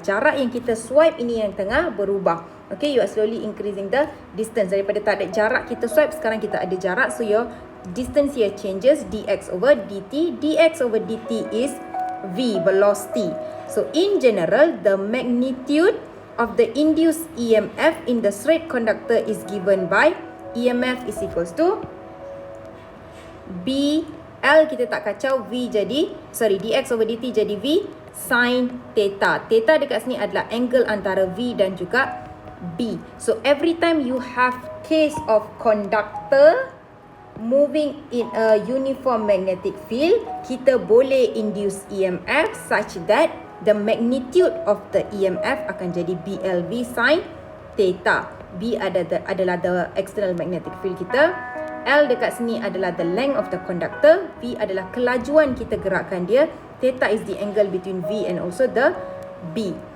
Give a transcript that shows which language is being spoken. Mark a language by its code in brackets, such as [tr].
[ms] Jarak yang kita swipe ini yang tengah berubah. [en] Okay, you are slowly increasing the distance. [ms] Daripada tak ada jarak kita swipe, sekarang kita ada jarak, [en] so your distance here changes, [ms] dx over dt. [en] Dx over dt is V, velocity. So in general, the magnitude of the induced EMF in the straight conductor is given by EMF is equals to BL, [ms] kita tak kacau, [en] V jadi, dx over dt jadi V sin theta. [ms] Theta dekat sini adalah angle antara V dan juga B. [en] So every time you have case of conductor moving in a uniform magnetic field, [ms] kita boleh induce [en] EMF such that the magnitude of the EMF [ms] akan jadi [en] BLV sin theta. B adalah the external magnetic field kita. [ms] L dekat sini adalah [en] the length of the conductor. [ms] V adalah kelajuan kita gerakkan dia. [en] Theta is the angle between V and also the B.